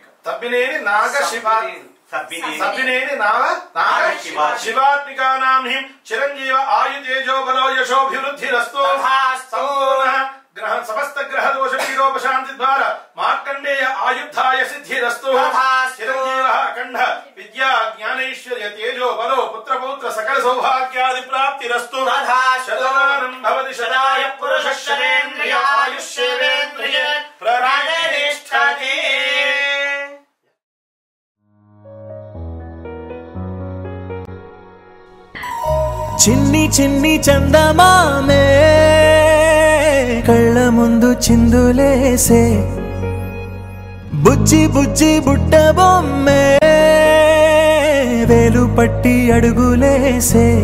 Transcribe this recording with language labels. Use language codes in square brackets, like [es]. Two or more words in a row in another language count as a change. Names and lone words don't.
[sa] तब्बिनेनि सब्बिनेनि शिवात्मिकानां हि चिरंजीव आयु तेजो बलो यशोभिवृद्धिरस्तु ग्रह समस्त ग्रह दोष पीडोपशांति द्वारा मार्कंडेय आयुद्धाय सिद्धिरस्तु चिरंजीवः अखंड विद्या ज्ञानैश्वर्य तेजो बलो पुत्र पौत्र सकल सौभाग्यादि प्राप्तिरस्तु शतमानं भवति शताय पुरुषः शतेन्द्रिय आयुष्येवेन्द्रिये प्रतिष्ठति। [te] చిన్ని చిన్ని చందమామే కళ్ళ ముందు చిందులేసే బుజ్జి బుజ్జి బుట్ట బొమ్మే వేలు పట్టి అడుగులేసే